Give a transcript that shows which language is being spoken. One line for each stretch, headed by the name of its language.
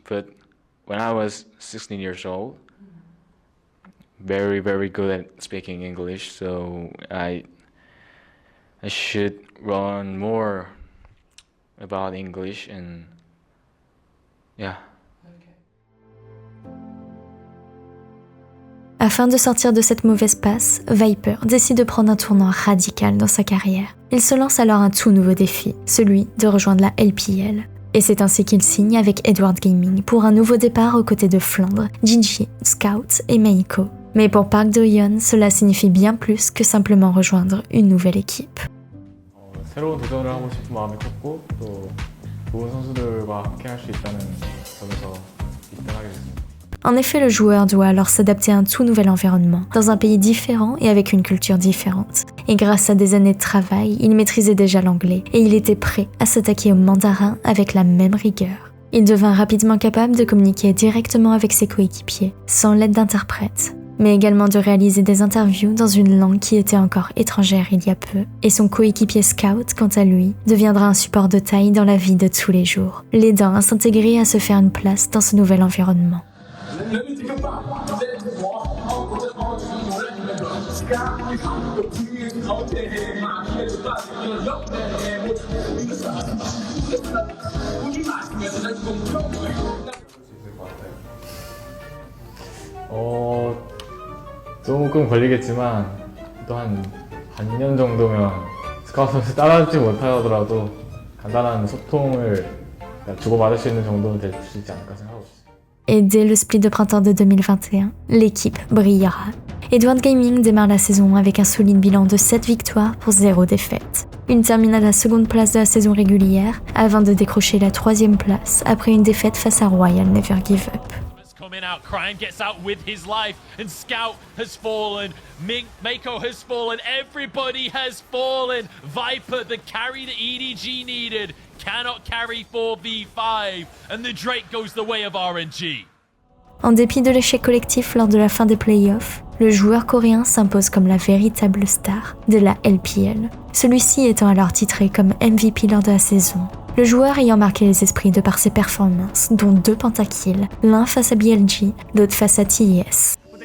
English: But when I was 16 years old, very good at speaking English. So I should learn more about English and yeah.
French: Afin de sortir de cette mauvaise passe, Viper décide de prendre un tournant radical dans sa carrière. Il se lance alors un tout nouveau défi, celui de rejoindre la LPL. Et c'est ainsi qu'il signe avec Edward Gaming pour un nouveau départ aux côtés de Flandre, Gigi, Scout et Meiko. Mais pour Park Do-yeon, cela signifie bien plus que simplement rejoindre une nouvelle équipe.
Korean: 새로운 도전을 하고 싶은 마음이 컸고 또 좋은 선수들과 함께 할 수 있다는 점에서 입단하게 됐습니다.
French: En effet, le joueur doit alors s'adapter à un tout nouvel environnement, dans un pays différent et avec une culture différente. Et grâce à des années de travail, il maîtrisait déjà l'anglais et il était prêt à s'attaquer au mandarin avec la même rigueur. Il devint rapidement capable de communiquer directement avec ses coéquipiers, sans l'aide d'interprètes, mais également de réaliser des interviews dans une langue qui était encore étrangère il y a peu. Et son coéquipier Scout, quant à lui, deviendra un support de taille dans la vie de tous les jours, l'aidant à s'intégrer et à se faire une place dans ce nouvel environnement.
Korean: 조금 걸리겠지만 또 한 반년 정도면 스카우트 따라잡지 못하더라도 간단한 소통을 주고받을 수 있는 정도는 될 수 있지 않을까 생각하고 있어요.
French: Et dès le split de printemps de 2021, l'équipe brillera. Edward Gaming démarre la saison avec un solide bilan de 7 victoires pour 0 défaites. Il termine à la seconde place de la saison régulière avant de décrocher la 3e place après une défaite face à Royal Never Give Up.
English: Coming out, Cryan gets out with his life, and Scout has fallen, Meiko has fallen, everybody has fallen. Viper, the carry that EDG needed, cannot carry 4v5, and the Drake goes the way of RNG.
French: En dépit de l'échec collectif lors de la fin des playoffs, le joueur coréen s'impose comme la véritable star de la LPL, celui-ci étant alors titré comme MVP lors de la saison. Le joueur ayant marqué les esprits de par ses performances, dont 2 pentakills, l'un face à BLG, l'autre face à TES.